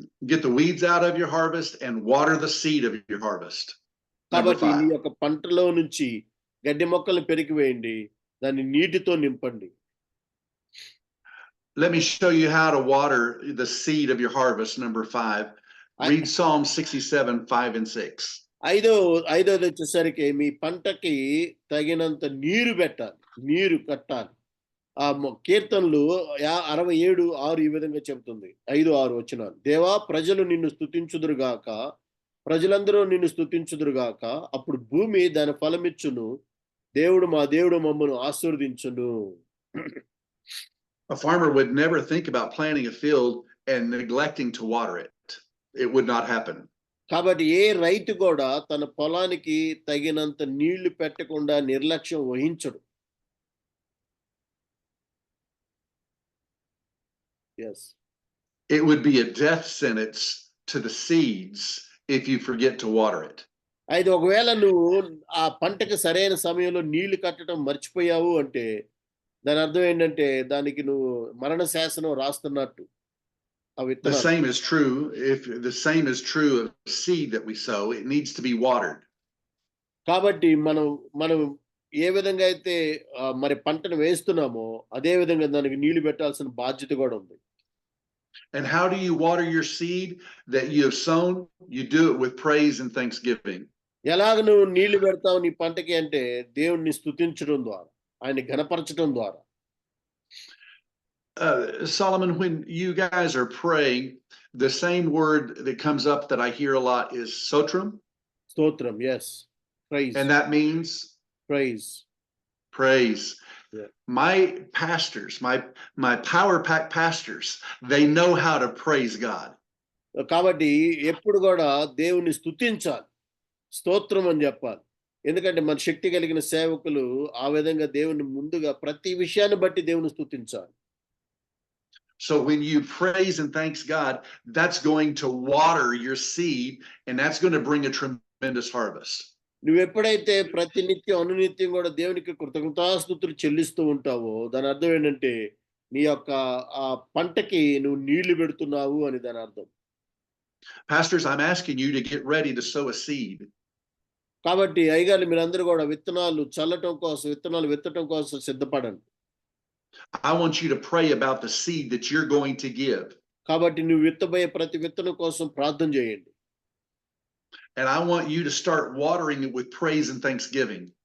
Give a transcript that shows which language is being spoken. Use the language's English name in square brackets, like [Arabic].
[English] get the weeds out of your harvest and water the seed of your harvest. [Telugu] కాబట్టి నీ యొక్క పంటలో నుంచి గడ్డి మొక్కలు పెరికివేయండి, దాన్ని నీటితో నింపండి. [English] Let me show you how to water the seed of your harvest. Number 5. Read Psalm 67:5 and 6. [Telugu] ఐదోది వచ్చేసరికి మీ పంటకి తగినంత నీరు కట్టాలి. కీర్తనలు 67:6 ఈ విధంగా చెబుతుంది. 5-6 వచనాలు. దేవా ప్రజలు నిన్ను స్తుతించుదురుగాక, ప్రజలందరూ నిన్ను స్తుతించుదురుగాక, అప్పుడు భూమి దాని ఫలమిచ్చును, మా దేవుడు మమ్మను ఆశీర్వదించును. [English] A farmer would never think about planting a field and neglecting to water it. It would not happen. [Telugu] కాబట్టి ఏ రైతు కూడా తన పొలానికి తగినంత నీళ్లు పెట్టకుండా నిర్లక్ష్యం వహించడు. [English] Yes. It would be a death sentence to the seeds if you forget to water it. [Telugu] అయితే ఒకవేళ నువ్వు ఆ పంటకి సరైన సమయంలో నీళ్లు కట్టడం మర్చిపోయావు అంటే దాని అర్థం ఏంటంటే దానికి నువ్వు మరణ శాసనం రాస్తున్నట్టు. [English] The same is true. If the same is true of seed that we sow, it needs to be watered. [Telugu] కాబట్టి మనం ఏ విధంగా అయితే మరి పంటను వేస్తున్నామో అదే విధంగా దానికి నీళ్లు పెట్టాల్సిన బాధ్యత కూడా ఉంది. [English] And how do you water your seed that you have sown? You do it with praise and thanksgiving. [Telugu] ఎలాగ నువ్వు నీళ్లు పెడతావు నీ పంటకి అంటే దేవుణ్ణి స్తుతించడం ద్వారా, ఆయన్ని ఘనపరచడం ద్వారా. [English] Solomon, when you guys are praying, the same word that comes up that I hear a lot is sotram. Stotram, yes. Praise. And that means? Praise. Praise. Yeah. My pastors, my power pack pastors, they know how to praise God. [Telugu] కాబట్టి ఎప్పుడు కూడా దేవుని స్తుతించాలి, స్తోత్రం అని చెప్పాలి. ఎందుకంటే మన శక్తి కలిగిన సేవకులు ఆ విధంగా దేవుని ముందుగా ప్రతి విషయాన్ని బట్టి దేవుని స్తుతించాలి. [English] So when you praise and thanks God, that's going to water your seed, and that's going to bring a tremendous harvest. [Telugu] నువ్వు ఎప్పుడైతే ప్రతి నిత్యం అనునిత్యం కూడా దేవునికి కృతజ్ఞతాస్తుతులు చెల్లిస్తూ ఉంటావో దాని అర్థం ఏంటంటే నీ యొక్క ఆ పంటకి నువ్వు నీళ్లు పెడుతున్నావు అని దాని అర్థం. [English] Pastors, I'm asking you to get ready to sow a seed. [Telugu] కాబట్టి అయ్యగారు మీరందరూ కూడా విత్తనాలు చల్లటం కోసం, విత్తనాలు విత్తటం కోసం సిద్ధపడండి. [English] I want you to pray about the seed that you're going to give. [Telugu] కాబట్టి నువ్వు విత్తబోయే ప్రతి విత్తనం కోసం ప్రార్థన చేయండి. [English] And I want you to start watering it with praise and thanksgiving.